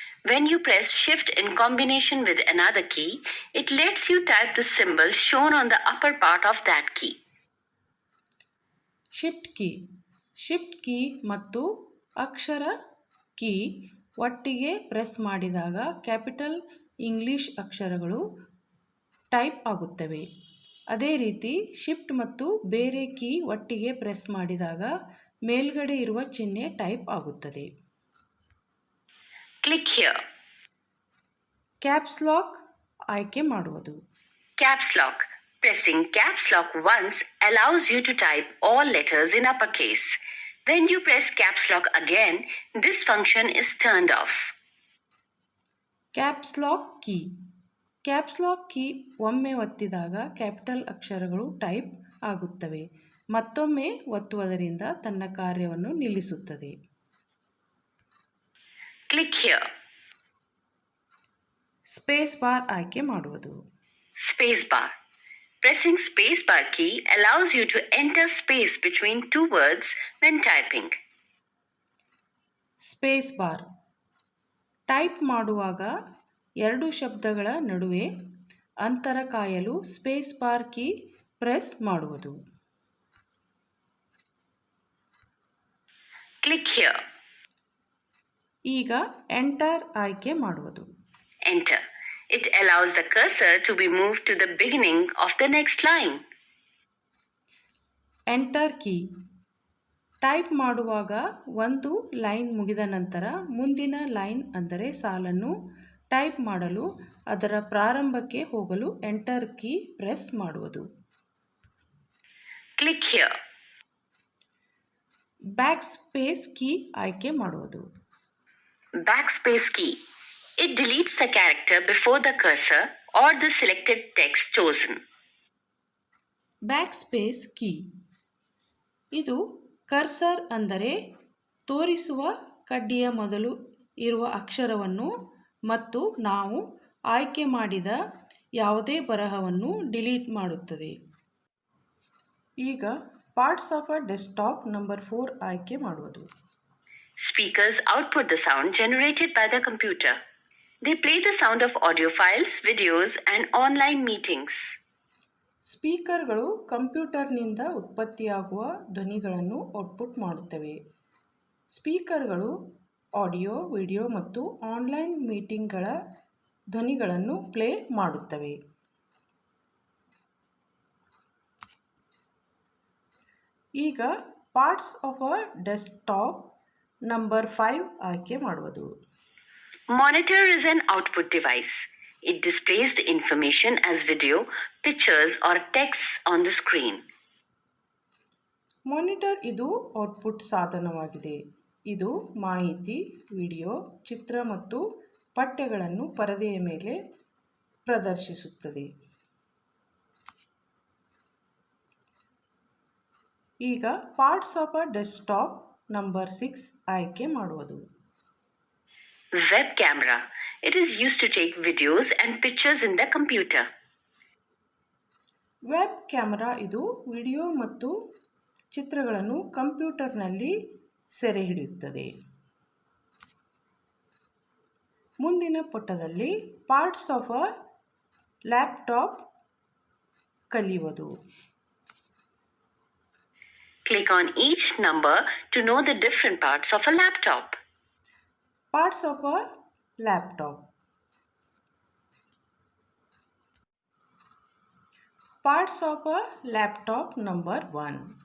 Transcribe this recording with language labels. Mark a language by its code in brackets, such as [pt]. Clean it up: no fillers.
[en] When you press Shift in combination with another key, it lets you type the symbol shown on the upper part of that key. [kn] Shift key. Shift key ಮತ್ತು ಅಕ್ಷರ key ಒಟ್ಟಿಗೆ press ಮಾಡಿದಾಗ capital English ಅಕ್ಷರಗಳು type ಆಗುತ್ತವೆ. ಅದೇ ರೀತಿ shift ಮತ್ತು ಬೇರೆ key ಒಟ್ಟಿಗೆ ಪ್ರೆಸ್ ಮಾಡಿದಾಗ ಮೇಲ್ಗಡೆ ಇರುವ ಚಿಹ್ನೆ ಟೈಪ್ ಆಗುತ್ತದೆ. [en] Click here. [kn] ಕ್ಯಾಪ್ಸ್ ಲಾಕ್ ಆಯ್ಕೆ ಮಾಡುವುದು. [en] Caps lock. Pressing caps lock once allows you to type all letters in uppercase. When you press caps lock again, this function is turned off. [kn] Caps lock key. Caps lock key ಒಮ್ಮೆ ಒತ್ತಿದಾಗ capital ಅಕ್ಷರಗಳು type ಆಗುತ್ತವೆ. ಮತ್ತೊಮ್ಮೆ ಒತ್ತುವುದರಿಂದ ತನ್ನ ಕಾರ್ಯವನ್ನು ನಿಲ್ಲಿಸುತ್ತದೆ. [en] Click here. [kn] Space bar ಆಯ್ಕೆ ಮಾಡುವುದು. [en] Space bar. Pressing space bar key allows you to enter space between two words when typing. [kn] Space bar. Type ಮಾಡುವಾಗ ಎರಡು ಶಬ್ದಗಳ ನಡುವೆ ಅಂತರ ಕಾಯಲು ಸ್ಪೇಸ್ ಬಾರ್ ಕೀ ಪ್ರೆಸ್ ಮಾಡುವುದು. [en] Click here. [kn] ಈಗ ಎಂಟರ್ ಆಯ್ಕೆ ಮಾಡುವುದು. [en] Enter. It allows the cursor to be moved to the beginning of the next line. [kn] Enter key. Type ಮಾಡುವಾಗ ಒಂದು ಲೈನ್ ಮುಗಿದ ನಂತರ ಮುಂದಿನ ಲೈನ್ ಅಂದರೆ ಸಾಲನ್ನು ಟೈಪ್ ಮಾಡಲು ಅದರ ಪ್ರಾರಂಭಕ್ಕೆ ಹೋಗಲು ಎಂಟರ್ ಕೀ ಪ್ರೆಸ್ ಮಾಡುವುದು. [en] Click here. [kn] Back space key ಆಯ್ಕೆ ಮಾಡುವುದು. [en] Backspace key. It deletes the character before the cursor or the selected text chosen. [kn] Back space key. ಇದು ಕರ್ಸರ್ ಅಂದರೆ ತೋರಿಸುವ ಕಡ್ಡಿಯ ಮೊದಲು ಇರುವ ಅಕ್ಷರವನ್ನು ಮತ್ತು ನಾವು ಆಯ್ಕೆ ಮಾಡಿದ ಯಾವುದೇ ಬರಹವನ್ನು ಡಿಲೀಟ್ ಮಾಡುತ್ತದೆ. ಈಗ [en] parts of a desktop [kn] number 4 ಆಯ್ಕೆ ಮಾಡುವುದು. [en] Speakers output the sound generated by the computer. They play the sound of audio files, videos, and online meetings. [kn] ಸ್ಪೀಕರ್ಗಳು ಕಂಪ್ಯೂಟರ್ನಿಂದ ಉತ್ಪತ್ತಿಯಾಗುವ ಧ್ವನಿಗಳನ್ನು ಔಟ್ಪುಟ್ ಮಾಡುತ್ತವೆ. ಸ್ಪೀಕರ್ಗಳು ಆಡಿಯೋ, ವಿಡಿಯೋ ಮತ್ತು ಆನ್ಲೈನ್ ಮೀಟಿಂಗ್ಗಳ ಧ್ವನಿಗಳನ್ನು ಪ್ಲೇ ಮಾಡುತ್ತವೆ. ಈಗ [en] parts of a desktop [kn] number 5 ಆಯ್ಕೆ ಮಾಡುವುದು. [en] Monitor is an output device. It displays the information as video, pictures, or text on the screen. [kn] Monitor ಇದು output ಸಾಧನವಾಗಿದೆ. ಇದು ಮಾಹಿತಿ, ವಿಡಿಯೋ, ಚಿತ್ರ ಮತ್ತು ಪಠ್ಯಗಳನ್ನು ಪರದೆಯ ಮೇಲೆ ಪ್ರದರ್ಶಿಸುತ್ತದೆ. ಈಗ [en] parts of a desktop [kn] number 6 ಆಯ್ಕೆ ಮಾಡುವುದು. [en] Web camera. It is used to take videos and pictures in the computer. [kn] Web camera ಇದು ವಿಡಿಯೋ ಮತ್ತು ಚಿತ್ರಗಳನ್ನು ಕಂಪ್ಯೂಟರ್ನಲ್ಲಿ ಸೆರೆ ಹಿಡಿಯುತ್ತದೆ. ಮುಂದಿನ ಪುಟದಲ್ಲಿ [en] parts of a laptop [kn] ಕಲಿಯುವುದು. [en] Click on each number to know the different parts of a laptop. Parts of a laptop. Parts of a laptop number 1.